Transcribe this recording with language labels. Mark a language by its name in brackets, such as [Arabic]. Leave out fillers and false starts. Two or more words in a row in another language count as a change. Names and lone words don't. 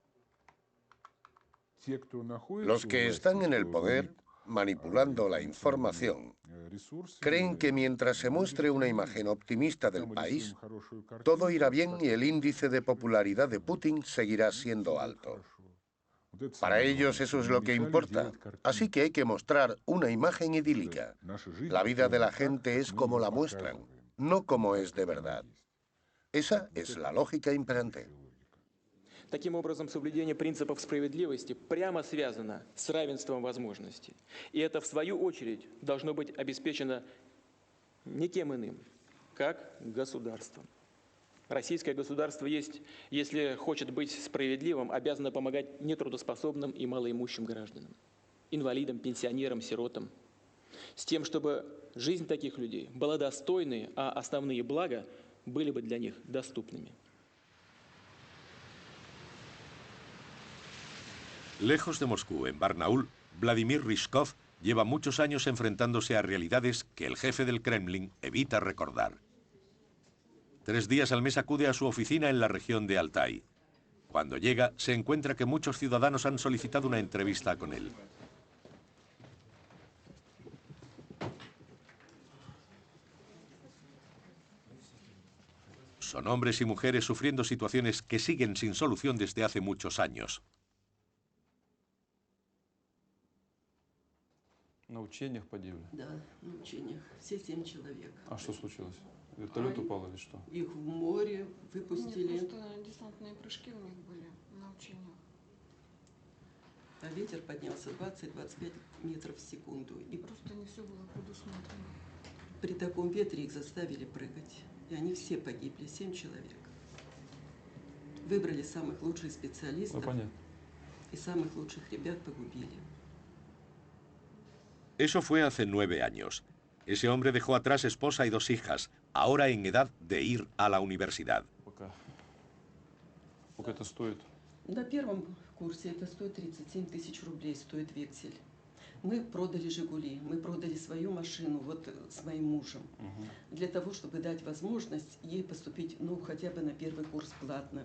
[Spanish] Los que están en el poder, manipulando la información, creen que mientras se muestre una imagen optimista del país, todo irá bien y el índice de popularidad de Putin seguirá siendo alto. Para ellos eso es lo que importa, así que hay que mostrar una imagen idílica. La vida de la gente es como la muestran, no como es de verdad. Esa es la lógica imperante. [Russian] Таким образом, соблюдение принципов справедливости прямо связано с равенством возможностей. И это, в свою очередь, должно быть обеспечено никем иным, как государством. Российское государство есть, если хочет быть справедливым, обязано помогать нетрудоспособным и малоимущим гражданам, инвалидам, пенсионерам, сиротам, с тем, чтобы жизнь таких людей была достойной, а основные блага были бы для них доступными. [Spanish] Lejos de Moscú, en Barnaul, Vladimir Ryzhkov lleva muchos años enfrentándose a realidades que el jefe del Kremlin evita recordar. 3 días al mes acude a su oficina en la región de Altai. Cuando llega, se encuentra que muchos ciudadanos han solicitado una entrevista con él. Son hombres y mujeres sufriendo situaciones que siguen sin solución desde hace muchos años. [Russian] На учениях погибли? Да, на учениях. Все 7 человек. А что случилось? Вертолет упал или что? Их в море выпустили. Нет, просто десантные прыжки у них были на учениях. А ветер поднялся 20-25 метров в секунду. И просто не все было предусмотрено. При таком ветре их заставили прыгать. И они все погибли, 7 человек. Выбрали самых лучших специалистов. И самых лучших ребят погубили. [Spanish] Eso fue hace 9 años. Ese hombre dejó atrás esposa y 2 hijas, ahora en edad de ir a la universidad. [Russian] Сколько это стоит? На первом курсе это стоит 37 тысяч рублей, стоит вексель. Мы продали «Жигули», мы продали свою машину вот с моим мужем, для того, чтобы дать возможность ей поступить, ну, хотя бы на первый курс платно.